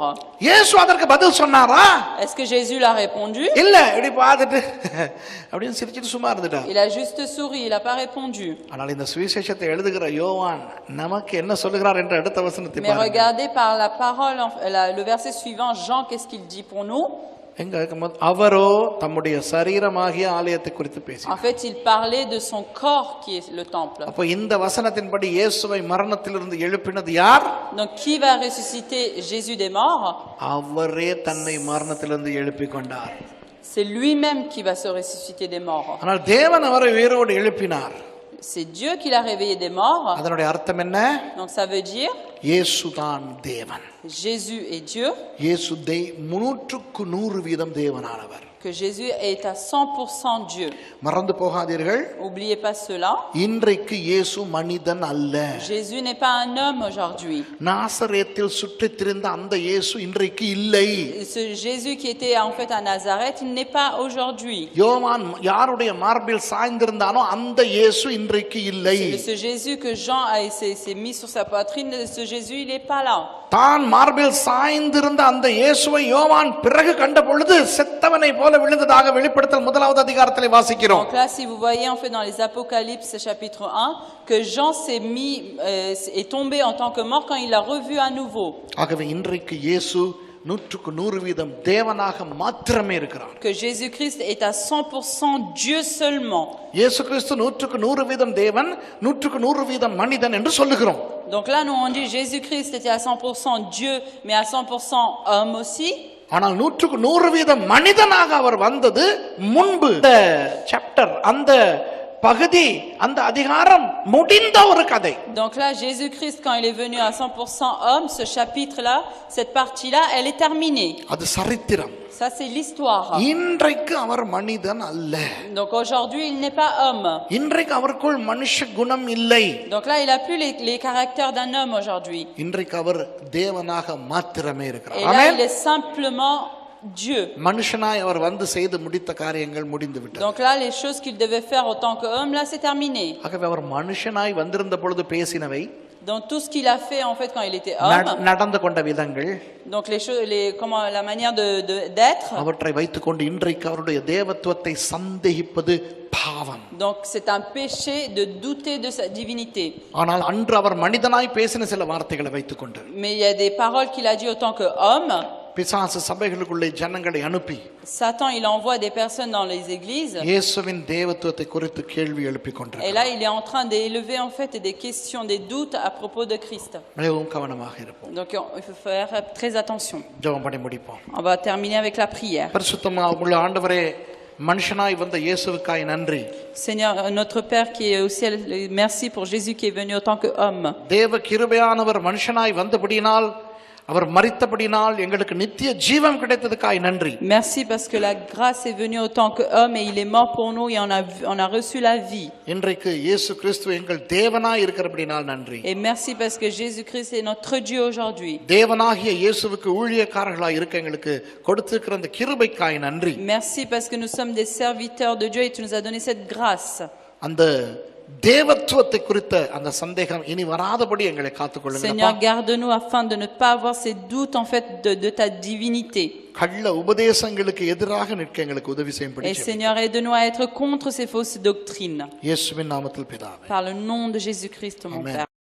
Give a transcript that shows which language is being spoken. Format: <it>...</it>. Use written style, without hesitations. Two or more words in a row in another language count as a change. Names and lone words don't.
<ta>இயேசு அதற்கு பதில் சொன்னாரா?</ta> <fr>Est-ce que Jésus l'a répondu?</fr> <ta>இல்ல, இப்படி பார்த்துட்டு அப்படியே சிரிச்சிட்டு சும்மா இருந்துட்டார்.</ta> <fr>Il a juste souri, il a pas répondu.</fr> <ta>ஆனால் இந்த சுவிசேஷத்தை எழுதுகிற யோவான் நமக்கு என்ன சொல்லுகிறார் என்ற அடுத்த வசனத்தை</ta> <fr>Mais</fr> <ta>பாருங்க.</ta> <fr>regardez par la parole le verset suivant, Jean, qu'est-ce qu'il dit pour nous?</fr> <ta>அவரோ தம்முடைய சரீரமாகிய ஆலயத்தை குறித்து பேசினார்.</ta> <fr>En fait, il parlait de son corps qui est le temple.</fr> <ta>அப்ப இந்த வசனத்தின்படி இயேசுவை மரணத்திலிருந்து எழுப்பினது யார்?</ta> <fr>Donc qui va ressusciter Jésus des morts?</fr> <ta>அவரே தன்னை மரணத்திலிருந்து எழுப்பிக் கொண்டார்.</ta> <fr>C'est lui-même qui va se ressusciter des morts.</fr> <ta>ஆனால் தேவன் அவரை உயிரோடு எழுப்பினார்.</ta> <fr>C'est Dieu qui l'a réveillé des morts.</fr> <ta>அதனுடைய அர்த்தம் என்ன?</ta> <fr>Donc ça veut dire</fr> <ta>இயேசுதான் தேவன்.</ta> <fr>Jésus est Dieu.</fr> <ta>இயேசு 100% தேவனானவர்.</ta> <fr>que Jésus est à 100% Dieu.</fr> <ta>மறந்து போகாதீர்கள்,</ta> <fr>N'oubliez pas cela.</fr> <ta>இன்றைக்கு இயேசு மனிதன் அல்ல.</ta> <fr>Jésus n'est pas un homme aujourd'hui.</fr> <ta>நாசரேத்தில் சுற்றித் திரிந்த அந்த இயேசு இன்றைக்கு இல்லை.</ta> <fr>Ce Jésus qui était en fait à Nazareth, il n'est pas aujourd'hui.</fr> <ta>யோவான் யாருடைய மார்பில் சாய்ந்திருந்தானோ அந்த இயேசு இன்றைக்கு இல்லை.</ta> <fr>Ce Jésus que Jean s'est mis sur sa poitrine, ce Jésus, il n'est pas là.</fr> <ta>தான் மார்பில் சாய்ந்திருந்த அந்த இயேசுவை யோவான் பிறகு கண்ட பொழுது செத்தவனை போல விழுந்ததாக வெளிப்படுத்தல் 1வது அதிகாரத்திலே வாசிக்கிறோம்.</ta> <fr>Donc là, si vous voyez en fait dans les Apocalypses chapitre 1, que Jean est tombé en tant que mort quand il l'a revu à nouveau.</fr> <ta>ஆகவே இன்றைக்கு இயேசு 100% தேவனாக மாத்திரமே இருக்கிறார்.</ta> <fr>Que Jésus-Christ est à 100% Dieu seulement.</fr> <ta>இயேசு கிறிஸ்து 100% தேவன், 100% மனிதன் என்று சொல்லுகிறோம்.</ta> <fr>Donc là, nous on dit Jésus-Christ était à 100% Dieu, mais à 100% homme aussi.</fr> <ta>ஆனால் 100% மனிதனாக அவர் வந்தது முன்பு. இந்த சாப்டர், அந்த பகுதி, அந்த அதிகாரம் முடிந்த ஒரு கதை.</ta> <fr>Donc là, Jésus-Christ, quand il est venu à 100% homme, ce chapitre-là, cette partie-là, elle est terminée.</fr> <ta>அது சரித்திரம்.</ta> <fr>Ça, c'est l'histoire.</fr> <ta>இன்றைக்கு அவர் மனிதன் அல்ல.</ta> <fr>Donc aujourd'hui, il n'est pas homme.</fr> <ta>இன்றைக்கு அவருக்குள் மனுஷ குணம் இல்லை.</ta> <fr>Donc là, il a plus les caractères d'un homme aujourd'hui.</fr> <ta>இன்றைக்கு அவர் தேவனாக மாத்திரமே</ta> <fr>Et</fr> <ta>இருக்கிறார்.</ta> <fr>là,</fr> <ta>ஆமென்.</ta> <fr>il est simplement Dieu.</fr> <ta>மனுஷனாய் அவர் வந்து செய்து முடித்த காரியங்கள் முடிந்து விட்டது.</ta> <fr>Donc là, les choses qu'il devait faire en tant qu'homme, là, c'est terminé.</fr> <ta>ஆகவே அவர் மனுஷனாய் வந்திருந்த பொழுது பேசினவை,</ta> <fr>Donc tout ce qu'il a fait en fait quand il était homme,</fr> <ta>நடந்து கொண்ட விதங்கள்,</ta> <fr>donc les choses, la manière d'être.</fr> <ta>அவற்றை வைத்துக்கொண்டு இன்றைக்கு அவருடைய தேவத்துவத்தை சந்தேகிப்பது பாவம்.</ta> <fr>Donc c'est un péché de douter de sa divinité.</fr> <ta>ஆனால் அன்று அவர் மனிதனாய் பேசின சில வார்த்தைகளை வைத்துக்கொண்டு,</ta> <fr>Mais il y a des paroles qu'il a dit en tant qu'homme.</fr> <ta>பிசாசு சபைகளுக்குள்ளே ஜனங்களை அனுப்பி</ta> <fr>Satan, il envoie des personnes dans les églises.</fr> <ta>இயேசுவின் தேவத்துவத்தை குறித்து கேள்வி எழுப்பிக்</ta> <fr>Et</fr> <ta>கொண்டிருக்கிறார்.</ta> <fr>là, il est en train d'élever en fait des questions, des doutes à propos de Christ.</fr> <ta>மிகவும் கவனமாக இருப்போம்.</ta> <fr>Donc il faut faire très attention.</fr> <ta>ஜெபம் பண்ணி முடிப்போம்.</ta> <fr>On va terminer avec la prière.</fr> <ta>பரிசுத்தமாக உள்ள ஆண்டவரே, மனுஷனாய் வந்த இயேசுவுக்காய் நன்றி.</ta> <fr>Seigneur, notre Père qui est au ciel, merci pour Jésus qui est venu en tant qu'homme.</fr> <ta>தேவ கிருபையானவர் மனுஷனாய் வந்தபடியினால், அவர் மரித்தபடியினால் எங்களுக்கு நித்திய ஜீவன் கிடைத்ததுக்காய் நன்றி.</ta> <fr>Merci parce que la grâce est venue en tant qu'homme et il est mort pour nous et on a reçu la vie.</fr> <ta>இன்றைக்கு இயேசு கிறிஸ்து எங்கள் தேவனாய் இருக்கிறபடியினால் நன்றி.</ta> <fr>Et merci parce que Jésus-Christ est notre Dieu aujourd'hui.</fr> <ta>தேவனாகிய இயேசுவுக்கு ஊழியக்காரர்களாய் இருக்க எங்களுக்கு கொடுத்திருக்கிற அந்த கிருபைக்காய் நன்றி.</ta> <fr>Merci parce que nous sommes des serviteurs de Dieu et tu nous as donné cette grâce.</fr> <ta>அந்த தேவத்துவத்தை குறித்த அந்த சந்தேகம் இனி வராதபடி எங்களை காத்துக்கொள்ளுங்க.</ta> <fr>Seigneur, garde-nous afin de ne pas avoir ces doutes en fait de ta divinité.</fr> <ta>கள்ள உபதேசங்களுக்கு எதிராக நிற்க எங்களுக்கு உதவி செய்யும்படி</ta> <fr>Et Seigneur, aide-nous à être contre ces fausses doctrines.</fr> <ta>இயேசுவின் நாமத்தில் பிதாவே.</ta> <fr>Par le nom de Jésus-Christ, mon Amen. Père.</fr>